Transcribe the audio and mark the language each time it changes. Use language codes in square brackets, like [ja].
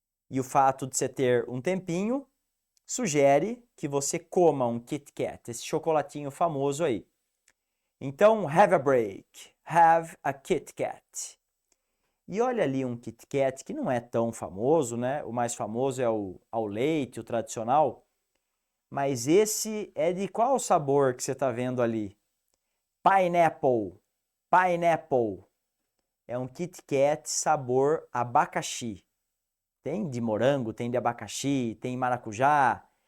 [pt] E o fato de você ter um tempinho sugere que você coma um Kit Kat, esse chocolatinho famoso aí. [en] Então, have a break, have a Kit Kat. [pt] E olha ali um Kit Kat que não é tão famoso, né? O mais famoso é o ao leite, o tradicional. Mas esse é de qual sabor que você está vendo ali? Pineapple. Pineapple. É um Kit Kat sabor abacaxi. Tem de morango, tem de abacaxi, tem maracujá.